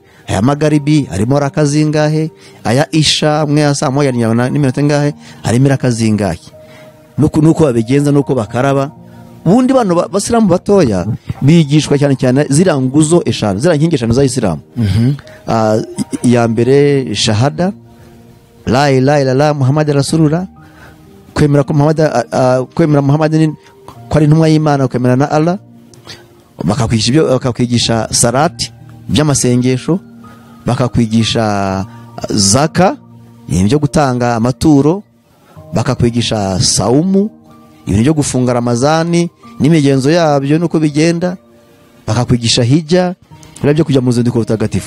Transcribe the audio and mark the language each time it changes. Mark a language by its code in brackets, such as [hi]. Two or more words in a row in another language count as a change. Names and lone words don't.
[rw] Aya magaribi arimo raka zingahe? Aya isha amwe ya saa moja n'iminota ingahe? Arimo raka zingahe? Nuko babigenza, nuko bakaraba. Ubundi bano basilamu batoya bigishwa cyane zira nguzo eshanu, zira nkingi eshanu za Isilamu. Ya mbere shahada, [ar] لا إله إلا الله محمد رسول الله, [rw] kwemera ko Muhammad ko ari intumwa y'Imana, kwemera na Allah. Bakakwigisha salati by'amasengesho, bakakwigisha zaka, ibyo gutanga amaturo, bakakwigisha saumu, ibintu byo gufunga Ramazani n'imigenzo yabyo nuko bigenda, bakakwigisha hijja, byo kujya mu zindiko rutagatifu.